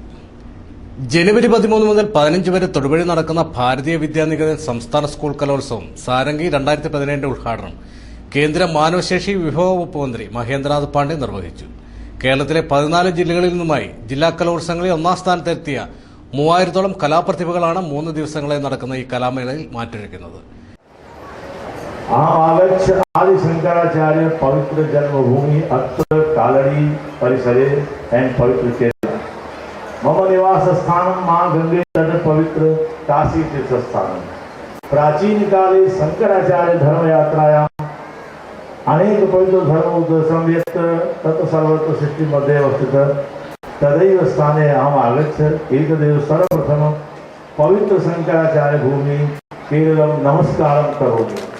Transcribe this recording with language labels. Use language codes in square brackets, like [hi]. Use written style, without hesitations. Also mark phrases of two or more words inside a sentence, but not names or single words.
[ml] ജനുവരി 13 മുതൽ 15 വരെ തൊടുപുഴയിൽ നടക്കുന്ന ഭാരതീയ വിദ്യാനികേതൻ സംസ്ഥാന സ്കൂൾ കലോത്സവം സാരംഗി 2017 ഉദ്ഘാടനം കേന്ദ്ര മാനവശേഷി വിഭവ വകുപ്പ് മന്ത്രി മഹേന്ദ്രനാഥ് പാണ്ഡെ നിർവഹിച്ചു. കേരളത്തിലെ 14 ജില്ലകളിൽ നിന്നുമായി ജില്ലാ കലോത്സവങ്ങളിൽ 1ാം സ്ഥാനത്തെത്തിയ 3000-ഓളം കലാപ്രതിഭകളാണ് 3 ദിവസങ്ങളായി നടക്കുന്ന ഈ കലാമേളയിൽ മാറ്റൊരുക്കുന്നത്. [sa] आदि शंकराचार्य पवित्र जन्मभूमि अत्र कालड़ी परिसरे एंड पवित्र केरल मम निवास स्थान मां गंगे तट पवित्र काशी तीर्थ स्थान. प्राचीन काले शंकराचार्य धर्म यात्रायां अनेक पवित्र धर्म संव्यक्त तत् सर्वत्र सृष्टि मध्ये अवस्थित तदैव स्थाने अहम आगच्छ एकदेव सर्वप्रथम पवित्र शंकराचार्य भूमि केरलम नमस्कारं करोमि.